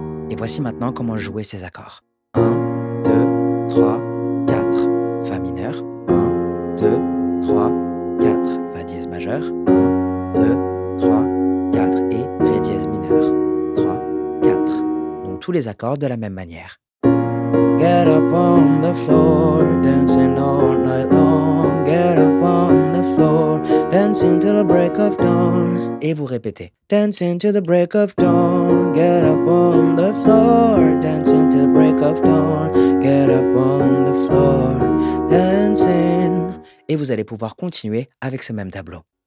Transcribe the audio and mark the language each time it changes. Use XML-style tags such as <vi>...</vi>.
<fr>Et voici maintenant comment jouer ces accords. 1, 2, 3, 4. Fa mineur. 1, 2, 3, 4. Fa dièse majeur. 1, 2, 3, 4. Et Ré dièse mineur. 3, 4. Donc tous les accords de la même manière.</fr> <en>Get up on the floor, dancing all night long. Get up on the floor, dancing till the break of dawn.</en> <fr>Et vous répétez.</fr> <en>Dancing till the break of dawn. Get up on the floor, dancing till the break of dawn. Get up on the floor, dancing.</en> <fr>Et vous allez pouvoir continuer avec ce même tableau.</fr>